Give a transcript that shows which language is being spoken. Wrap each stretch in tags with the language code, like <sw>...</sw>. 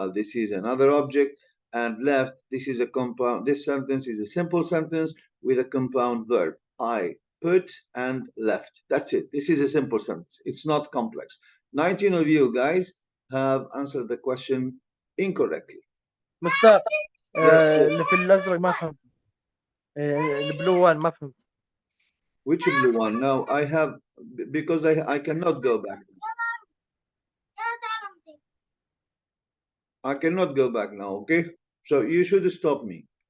<en>Well, this is another object. And left, this is a compound. This sentence is a simple sentence with a compound verb. I put and left. That's it. This is a simple sentence. It's not complex. 19 of you guys have answered the question incorrectly.</en> <ar>مستر</ar> <en>Yes, sir.</en> <ar>اللي في الازرق ما فهمت البلو وان ما فهمت</ar> <en>Which blue one? Now I have, because I cannot go back. I cannot go back now, okay? So you should stop me.</en>